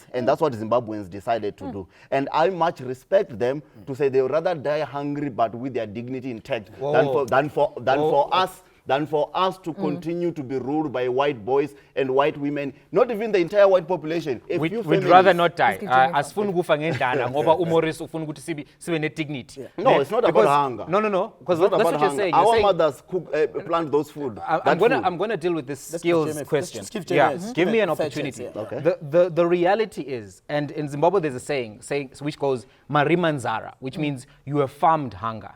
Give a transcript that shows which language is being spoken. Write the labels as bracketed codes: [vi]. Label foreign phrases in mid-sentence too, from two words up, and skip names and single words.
[en] And that's what Zimbabweans decided to do. And I much respect them to say they would rather die hungry but with their dignity intact than for us to continue to be ruled by white boys and white women, not even the entire white population. We'd rather not die. [zu] Asifuni kufa ngendlala ngoba uMorris ufuna ukuthi sibe ne dignity. [en] No, it's not about hunger. No. Because that's what you're saying. Our mothers plant those food. I'm going to deal with this skills question. Give me an opportunity. Okay. The reality is, and in Zimbabwe there's a saying which goes marimanzara, which means you have farmed hunger.